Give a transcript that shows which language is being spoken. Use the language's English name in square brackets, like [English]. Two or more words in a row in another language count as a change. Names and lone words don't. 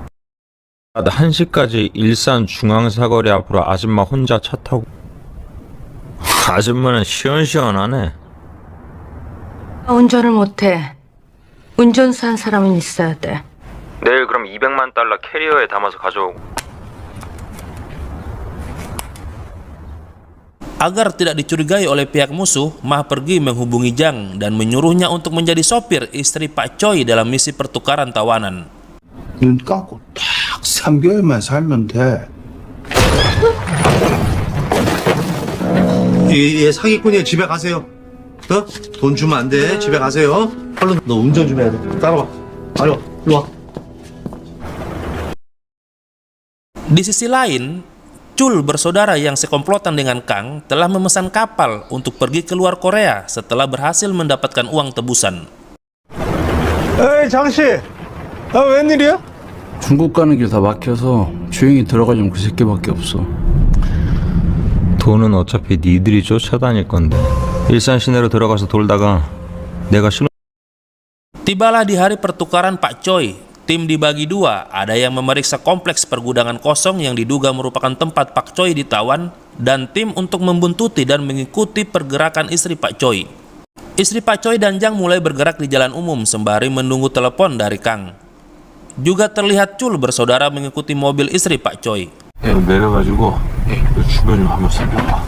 [Korean] 1시까지 일산 중앙사거리 앞으로 아줌마 혼자 차 타고. 아줌마는 시원시원하네. 운전을 못해. 운전수 한 사람은 있어야 돼. 내일 그럼 200만 달러 캐리어에 담아서 가져오고. [Indonesian] Agar tidak dicurigai oleh pihak musuh, Mah pergi menghubungi Jang dan menyuruhnya untuk menjadi sopir istri Pak Choi dalam misi pertukaran tawanan. [Korean] 눈 감고 딱 3개월만 살면 돼. 얘 사기꾼이야. 집에 가세요. 돈 주면 안 돼. 집에 가세요. 얼른 너 운전 좀 해야 돼. 따라와. 빨리 와. 일로 와. [Indonesian] Di sisi lain, Chul bersaudara yang sekomplotan dengan Kang telah memesan kapal untuk pergi keluar Korea setelah berhasil mendapatkan uang tebusan. [Korean] 에이 장씨, 웬일이야? 중국 가는 길 다 막혀서 주행이 들어가려면 그 새끼밖에 없어. 돈은 어차피 니들이 쫓아다닐 건데. 일산 시내로 들어가서 돌다가 내가 [Indonesian] Tibalah di hari pertukaran Pak Choi. Tim dibagi dua, ada yang memeriksa kompleks pergudangan kosong yang diduga merupakan tempat Pak Choi ditawan, dan tim untuk membuntuti dan mengikuti pergerakan istri Pak Choi. Istri Pak Choi dan Jang mulai bergerak di jalan umum sembari menunggu telepon dari Kang. Juga terlihat Chul bersaudara mengikuti mobil istri Pak Choi. [Korean] 내려가지고 주변 좀 한번 살펴봐.